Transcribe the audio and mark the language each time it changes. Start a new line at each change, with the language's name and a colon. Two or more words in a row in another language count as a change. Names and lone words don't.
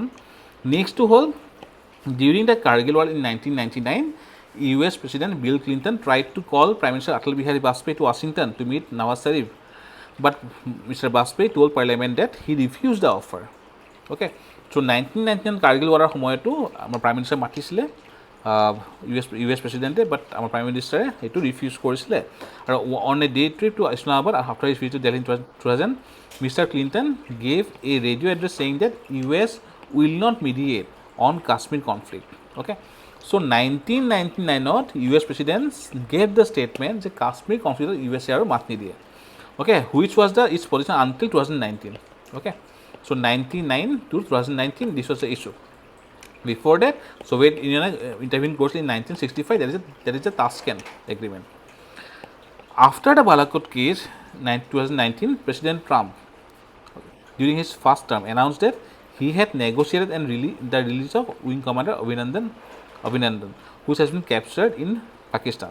English: Next to hold, during the Kargil War in 1999, US President Bill Clinton tried to call Prime Minister Atal Bihari Vajpayee to Washington to meet Nawaz Sharif, but Mr. Vajpayee told Parliament that he refused the offer. Okay, so 1999 Kargil War
Assamese: সময়তো আমাৰ
English: Prime Minister মাতিছিলে US President, but our Prime Minister
Assamese: এইটো রিফিউজ কৰিছিলে আৰু
English: on a day trip to Islamabad after his visit to Delhi in 2000, Mr. Clinton gave a radio address saying that US will not mediate on Kashmir conflict. Okay, so 1999 US President gave the statement যে Kashmir conflict USA
Assamese: আৰু মাত নিদিয়ে.
English: Okay, which was its position until 2019. Okay, so 99 to 2019, this was the issue. Before that, Soviet Union intervened closely in 1965. There is a Tashkent agreement. After the Balakot case, 2019, President Trump, during his first term, announced that he had negotiated and the release of Wing Commander Abhinandan, who has been captured in Pakistan.